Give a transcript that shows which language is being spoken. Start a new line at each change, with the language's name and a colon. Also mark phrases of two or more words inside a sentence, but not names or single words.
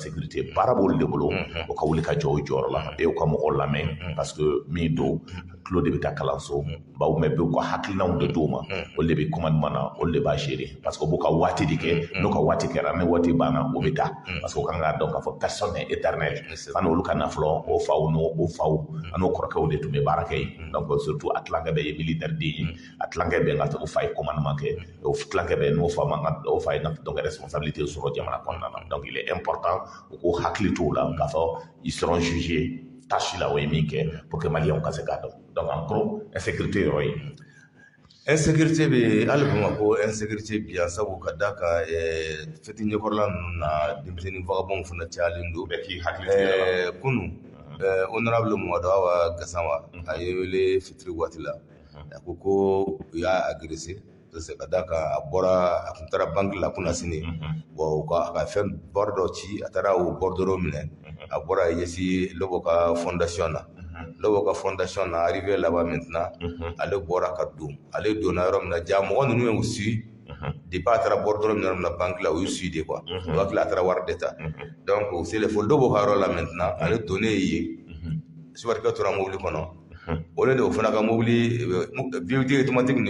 Bambara: sécurité baara b'olu de bolo u ka wuli ka jɔ o jɔyɔrɔ la e y'u ka mɔgɔw lamɛn parce que min don tulo de bɛ taa kalanso bawo mɛ bɛ u ka hakilinaw de d'u ma olu de bɛ commandement na olu de b'a gérer parce que u b'u ka waati de kɛ n'u ka waati kɛra ni waati banna u bɛ taa parce que u kan k'a dɔn k'a fɔ
French: personne n'est éternel
Bambara: fana olu ka nafolo o faw n'o faw an'o kɔrɔkɛw de tun bɛ baara kɛ yen donc surtout a tilankɛ bɛ ye militaire den ye a tilankɛ bɛ n ka o fa ye commandement kɛ o tilankɛ bɛ n'o fa man ka o fa ye donc responsabilité sɔrɔ jamana kɔnɔna na donc
French: il est important
Bambara: u k'u hakili t'o la k'a fɔ
French: ils seront jugés
Bambara: tâche la o ye min kɛ
French: pour que
Bambara: maliyɛnw ka se k'a dɔn
French: donc en gros insécurité
Bambara: yɔrɔ ye insécurité bɛ hali Bamakɔ insécurité bi yan sabu ka d'a kan fɛti ɲɛkɔrɔla ninnu na denmisɛnnin vagabond fana cayalen don bɛɛ k'i hakili to kunu honorable Mamadu Awa Gasanwa a ye wele fitiri waati la a ko ko u y'a agressé parce que ka d'a kan a bɔra a tun taara banque la kunna sini bon a ka fɛn bɔrɔ dɔ ci a taara o bɔrɔdoro minɛ a bɔra a ɲɛsin Lobo ka fondation na Lobo ka fondation na
French: arrivé là-bas maintenant
Bambara: ale bɔra ka don ale donna yɔrɔ min na ja mɔgɔ ninnu y'u suit depuis a taara bɔrɔdoro min yɔrɔ min na banque la u y'u
French: suit de quoi
Bambara: o hakili a taara wari de ta donc o selen fo Lobo ka yɔrɔ la maintenant ale donnen ye subarikɛ tora mobili kɔnɔ o de o fana ka mobili
French: vieux automatique
Bambara: ninnu i